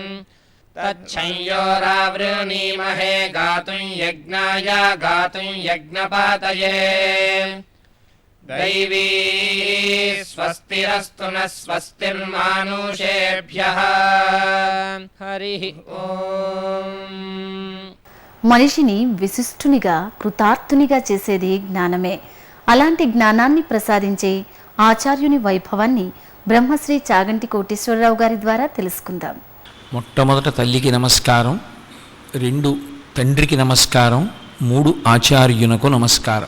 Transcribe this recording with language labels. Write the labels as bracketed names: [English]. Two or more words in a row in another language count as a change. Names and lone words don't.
[Sanskrit] तच्छंयोरावृणीमहे गातुं यज्ञाय गातुं यज्ञपातये दैवी स्वस्तिरस्तु न स्वस्तिर्मानुषेभ्यः हरिः ओम् [Telugu] మనిషిని విశిష్టునిగా కృతార్థునిగా చేసేది జ్ఞానమే. అలాంటి జ్ఞానాన్ని ప్రసాదించే ఆచార్యుని వైభవాన్ని బ్రహ్మశ్రీ చాగంటి కోటేశ్వరరావు గారి ద్వారా తెలుసుకుందాం. మొట్టమొదట తల్లికి నమస్కారం, 2 తండ్రికి నమస్కారం, 3 ఆచార్యునకు నమస్కారం.